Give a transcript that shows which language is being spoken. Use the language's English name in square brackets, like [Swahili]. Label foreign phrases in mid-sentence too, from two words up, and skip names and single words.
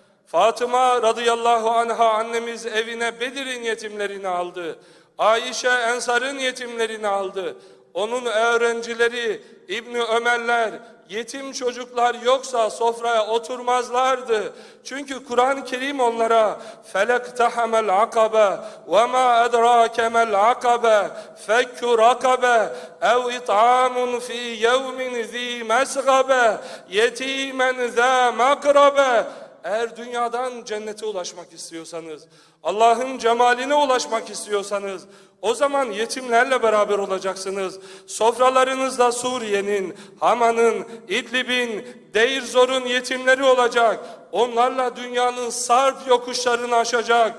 [Turkish] Fatıma [Arabic] رضي الله عنها [Turkish] annemiz evine Bedir'in yetimlerini aldı. Ayşe Ensar'ın yetimlerini aldı. Onun öğrencileri İbni Ömerler, yetim çocuklar yoksa sofraya oturmazlardı. Çünkü Kur'an-ı Kerim onlara [Arabic] فَلَقْتَحَمَ الْعَقَبَ وَمَا أَدْرَاكَ مَا الْعَقَبَ فَكُّ رَقَبَ اَوْ اِطْعَامٌ فِي يَوْمٍ ذِي مَسْغَبَ يَتِيمًا ذَا مَقْرَبَ. [Turkish] Eğer dünyadan cennete ulaşmak istiyorsanız, Allah'ın cemaline ulaşmak istiyorsanız, o zaman yetimlerle beraber olacaksınız. Sofralarınızda Suriye'nin, Haman'ın, İdlib'in, Deir Zor'un yetimleri olacak. Onlarla dünyanın sarp yokuşlarını aşacak.